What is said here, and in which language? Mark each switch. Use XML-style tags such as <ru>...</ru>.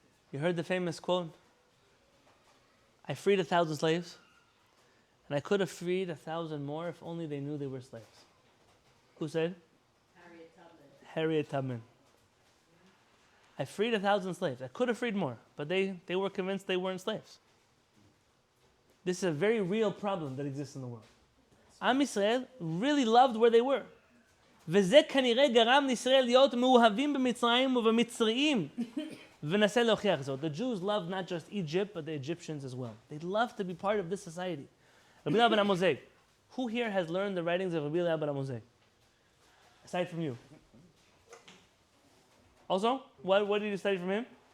<en>You heard the famous quote? I freed 1,000 slaves, and I could have freed 1,000 more if only they knew they were slaves. Who said? Harriet Tubman. I freed 1,000 slaves. I could have freed more, but they were convinced they weren't slaves. This is a very real problem that exists in the world. Am Yisrael really loved where they were.</en> <he>וזה כנראה גרם לישראל להיות מאוהבים במצרים ובמצריים. וננסה להוכיח זאת.</he> <en>The Jews loved not just Egypt, but the Egyptians as well. They loved to be part of this society. Rabbi Eliezer Garner, who here has learned the writings of Rabbi Eliezer Garner? Aside from you. Also, what did you study from him?</en>